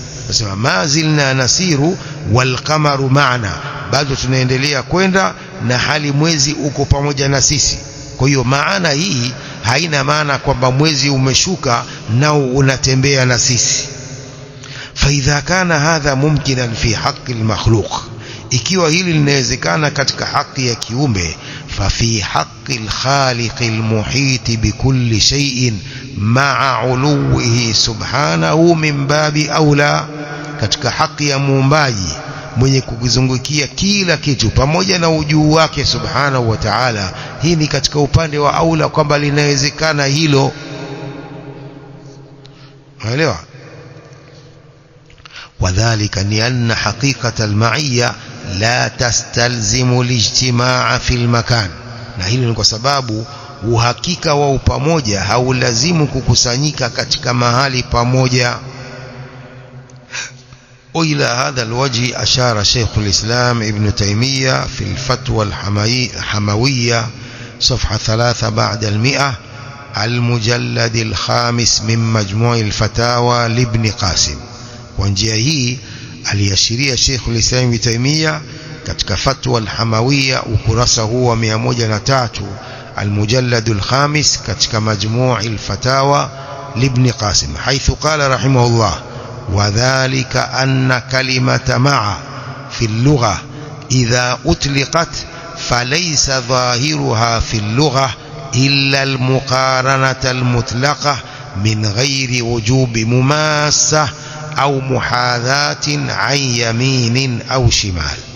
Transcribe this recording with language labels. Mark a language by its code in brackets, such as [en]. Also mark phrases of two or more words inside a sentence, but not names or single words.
[ar] Nasema ما زلنا نسير والقمر معنا, [sw] bado tunaendelea kwenda na hali mwezi uko pamoja na sisi. Kwa hiyo maana hii haina maana kwamba mwezi umeshuka nao unatembea na sisi. [ar] فإذا كان هذا ممكنا في حق المخلوق, [sw] ikiwa hili linawezekana katika haki ya kiumbe, [ar] ففي حق الخالق المحيط بكل شيء مع علوه سبحانه من باب أولى, [sw] katika haki ya muumbaji mwenye kukizungukia kila kitu pamoja na ujuu wake [ar] سبحانه وتعالى, [sw] hii ni katika upande wa aula kwamba linawezekana hilo. Unaelewa? [ar] وذلك لأن حقيقة المعية لا تستلزم الاجتماع في المكان, [sw] na hili ni kwa sababu uhakika wa upamoja haulazimu kukusanyika katika mahali pamoja. [ar] وإلى هذا الوجه أشار شيخ الإسلام ابن تيمية في الفتوى الحموية صفحة 3 بعد 100 المجلد الخامس من مجموع الفتاوى لابن قاسم. [sw] Kwa njia hii aliashiria Sheikh al-Islam Ibn Taymiyyah katika fatwa al-Hamawiyya ukurasa huu wa 103 [ar] المجلد الخامس katika مجموع الفتاوى لابن قاسم حيث قال رحمه الله وذلك أن كلمة مع في اللغة إذا أطلقت فليس ظاهرها في اللغة إلا المقارنة المطلقة من غير وجوب مماسة أو محاذاة عن يمين أو شمال.